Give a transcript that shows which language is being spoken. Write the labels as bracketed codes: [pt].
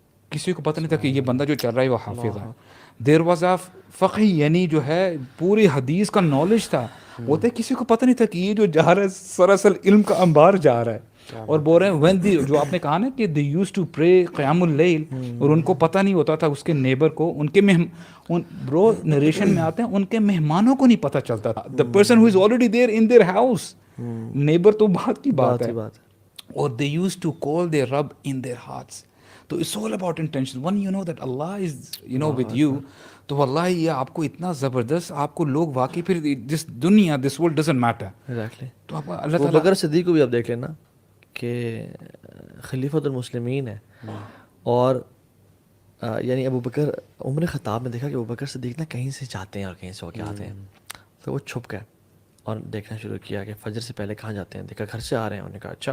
[ur] کسی کو پتہ نہیں تھا کہ یہ بندہ جو چل رہا ہے وہ حافظ ہے. [en] there was a فقی, [ur] یعنی جو ہے پوری حدیث کا نالج تھا. وہ تو کسی کو پتہ نہیں تھا کہ یہ جو جا رہا ہے سراسر علم کا انبار جا رہا ہے. اور بول رہے ہیں when the جو آپ نے کہا نا کہ [en] they used to pray [ur] قیام اللیل, اور ان کو پتہ نہیں ہوتا تھا اس کے نیبر کو, ان کے برو نریشن میں آتے ہیں ان کے مہمانوں کو نہیں پتہ چلتا تھا. [en] the person who is already there in their house, [ur] neighbour تو بات کی بات ہے. [en] اور they used to call their Rabb in their hearts. تو it's all about intention. When you know that Allah is with you, [ur] تو واللہ یہ آپ کو اتنا زبردست, آپ کو لوگ واقعی پھر this دنیا [en] this world doesn't matter. Exactly. [ur] تو آپ اللہ ابو بکر صدیق کو بھی آپ دیکھ لینا کہ خلیفۃ المسلمین ہے, اور یعنی ابو بکر عمر خطاب نے دیکھا کہ ابو بکر صدیق نا کہیں سے جاتے ہیں اور کہیں سے ہو کے آتے ہیں, تو وہ چھپ گئے اور دیکھنا شروع کیا کہ فجر سے پہلے کہاں جاتے ہیں. دیکھا گھر سے آ رہے ہیں, انہوں نے کہا اچھا.